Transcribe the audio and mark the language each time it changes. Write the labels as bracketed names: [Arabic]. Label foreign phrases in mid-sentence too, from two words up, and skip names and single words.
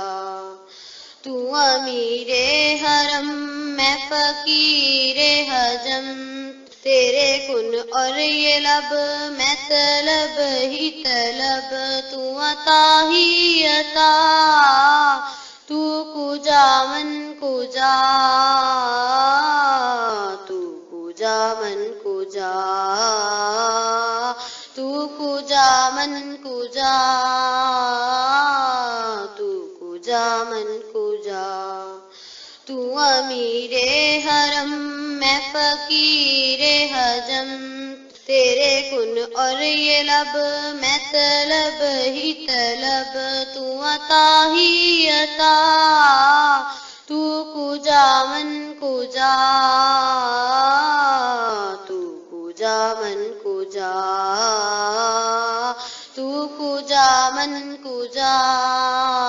[Urdu] تو امیر حرم میں فقیر حجم، تیرے کن اور یہ لب میں طلب ہی طلب، تو عطا ہی عطا. [Persian] تو کجا من کجا، تو کجا من کجا، تو کجا من کجا، تو کجا من کجا. [Urdu] تو امیر حرم میں فقیر حجم، تیرے کن اور یہ لب میں طلب ہی طلب، تو عطا ہی عطا. [Persian] تو کجا من کجا، تو کجا من کجا، تو کجا من کجا.